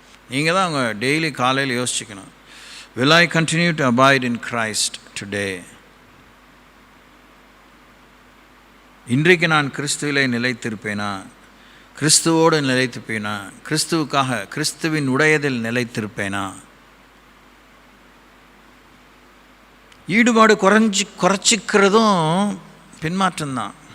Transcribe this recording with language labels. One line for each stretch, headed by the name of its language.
Tamil: நீங்கள் தான் அவங்க டெய்லி காலையில் யோசிச்சுக்கணும்.
English: Will I continue to abide in Christ today?
Tamil: இன்றைக்கு நான் கிறிஸ்துவிலே நிலைத்திருப்பேனா, கிறிஸ்துவோடு நிலைத்திருப்பேனா, கிறிஸ்துவுக்காக கிறிஸ்துவின் உடையதில் நிலைத்திருப்பேனா? ஈடுபாடு குறைச்சிக்கிறதும் பின்மாற்றம்தான்.